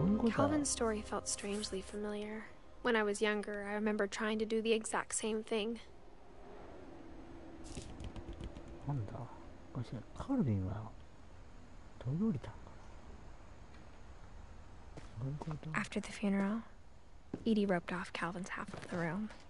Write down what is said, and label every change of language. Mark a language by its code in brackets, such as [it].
[en] Calvin's story felt strangely familiar. When I was younger, I remember trying to do the exact same thing. [ja] なんだカルビンはどう降りたのかな。 [en] After the funeral, Edie roped off Calvin's half of the room.